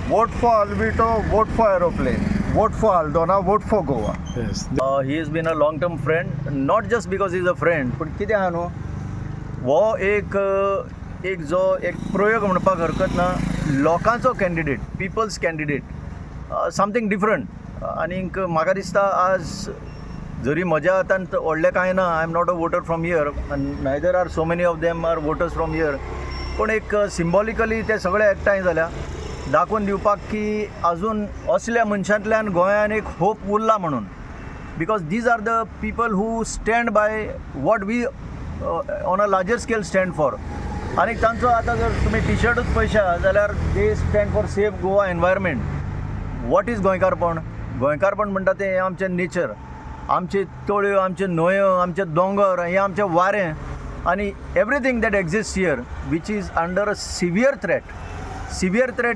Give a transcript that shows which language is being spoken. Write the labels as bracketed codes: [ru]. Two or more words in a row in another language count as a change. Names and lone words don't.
[en] Vote for Alvito, vote for Aeroplane, vote for Aldona, vote for Goa. Yes. He has been a long term friend, not just because he's a friend, [kok] पण कितें आहा न्हू वो एक प्रयोग म्हणपाक हरकत ना, लोकांचो कॅन्डिडेट, [en] people's candidate, something different. [kok] आनीक म्हाका दिसता आज जरी म्हज्या हातांत व्हडलें कांय ना, [en] I am not a voter from here [kok] आनी [en] neither are so many of them are voters from here, [kok] पूण एक सिंबॉलिकली ते सगळे एकठांय जाल्या दाखोवन दिवपाक की अजून असल्या मनशांतल्यान गोंयान एक होप उरला म्हणून. [en] because these are the people who stand by what we on a larger scale stand for. [kok] आनीक तांचो आतां जर तुमी टी शर्टूच पळयशा जाल्यार [en] they stand for safe Goa environment. what is गोंयकारपण? [kok] गोंयकारपण म्हणटा तें हें आमचें नेचर, आमचे तळयो, आमचे न्हंयो, आमचे दोंगर, हें आमचें वारें आनी [en] everything that exist here which is under a severe threat.